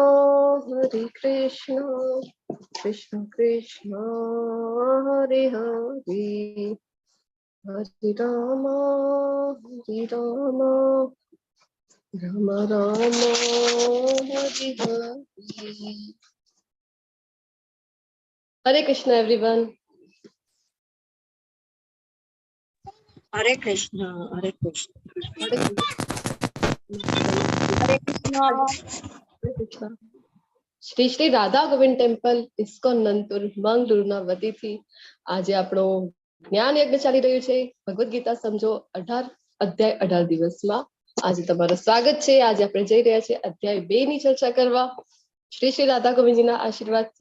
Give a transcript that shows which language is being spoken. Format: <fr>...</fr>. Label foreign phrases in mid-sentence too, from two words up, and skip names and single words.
<sa>Krishna Krishna Hare Hare Hare Rama Rama Rama Hare Hare.</sa> <en>Hare Krishna everyone. Hare Krishna, Hare Krishna. Hare Krishna. Hare Krishna. Hare Krishna.</en> <gu>શ્રી શ્રી રાધા ગોવિંદ ટેમ્પલ ઇસ્કોન નંતુર મંગલુરુના વતીથી આજે આપણો જ્ઞાન યજ્ઞ ચાલી રહ્યું છે. ભગવદ ગીતા સમજો 18 અધ્યાય 18 દિવસમાં આજે તમારું સ્વાગત છે. આજે આપણે જઈ રહ્યા છીએ અધ્યાય 2 ની ચર્ચા કરવા શ્રી શ્રી રાધા ગોવિંદજીના આશીર્વાદથી.</gu>